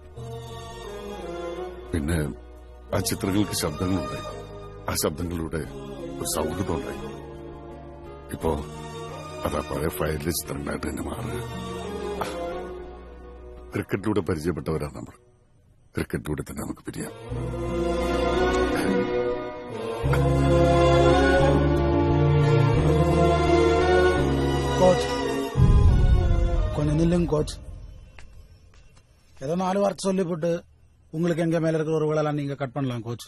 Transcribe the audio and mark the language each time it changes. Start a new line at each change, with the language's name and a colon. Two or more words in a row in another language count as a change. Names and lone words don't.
Malayalam: പിന്നെ ആ ചിത്രങ്ങൾക്ക് ശബ്ദങ്ങളുണ്ടായി. ആ ശബ്ദങ്ങളിലൂടെ ഒരു സൗഹൃദം ഉണ്ടായി. ഇപ്പോ അതാ പഴയ ഫയലിലെ ചിത്രങ്ങളായിട്ട് തന്നെ മാറുക. ക്രിക്കറ്റിലൂടെ പരിചയപ്പെട്ടവരാ നമ്മൾ. ക്രിക്കറ്റിലൂടെ തന്നെ നമുക്ക് പിരിയാം.
Tamil: கோச், கொஞ்சம் நில்லுங்க கோச். ஏதோ 4 வார்த்தை சொல்லிவிட்டு உங்களுக்கு எங்க மேல இருக்கிற உறவுகளெல்லாம் நீங்க கட் பண்ணலாம் கோச்.